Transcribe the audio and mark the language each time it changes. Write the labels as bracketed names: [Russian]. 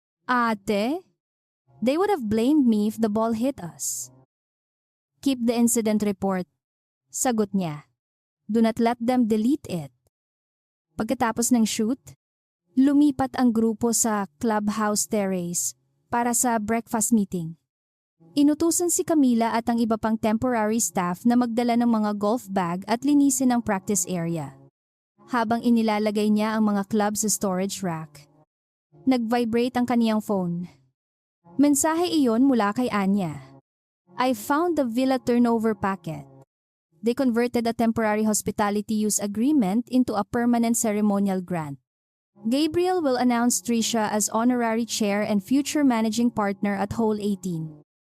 [English] Ate, they would have blamed me if the ball hit us." "Keep the incident report," [Filipino] sagot niya. [English] "Do not let them delete it." [Filipino] Pagkatapos ng shoot, lumipat ang grupo sa clubhouse terrace para sa breakfast meeting. Inutusan si Camila at ang iba pang temporary staff na magdala ng mga golf bag at linisin ang practice area. Habang inilalagay niya ang mga club sa storage rack, nag-vibrate ang kaniyang phone. Mensahe iyon mula kay Anya. [English] "I found the villa turnover packet. They converted a temporary hospitality use agreement into a permanent ceremonial grant. Gabriel will announce Trisha as honorary chair and future managing partner at Hole 18.